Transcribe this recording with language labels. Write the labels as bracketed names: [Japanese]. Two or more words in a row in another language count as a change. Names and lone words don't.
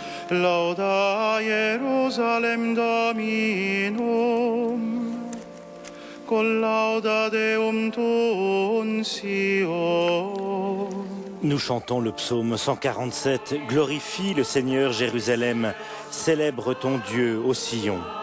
[Latin] Lauda Jerusalem Dominum, collauda Deum tuum Sion. [French] Nous chantons le psaume 147. Glorifie le Seigneur Jérusalem, célèbre ton Dieu ô Sion.